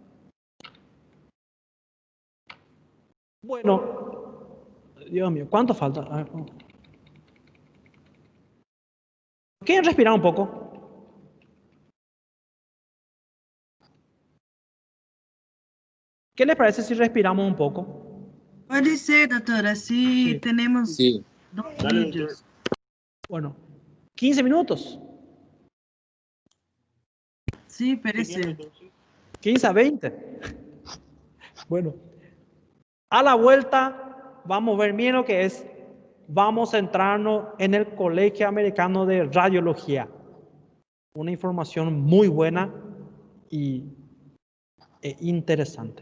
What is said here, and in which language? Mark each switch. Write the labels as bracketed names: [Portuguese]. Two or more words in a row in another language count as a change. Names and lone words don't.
[Spanish] Bueno, Dios mío, ¿cuánto falta? A ver, ¿quieren respirar un poco? ¿Qué les parece si respiramos un poco? [Portuguese] Pode ser, doutora, se temos [Spanish] Sí. [Portuguese] 2 [Spanish] Dale, [Portuguese] vídeos. [Spanish] Bueno, 15 minutos, [Portuguese] Sim, pode ser. [Spanish] 15 a 20. Bueno, a la vuelta vamos a ver bien lo que es. Vamos a centrarnos en el Colegio Americano de Radiología. Una información muy buena e interesante.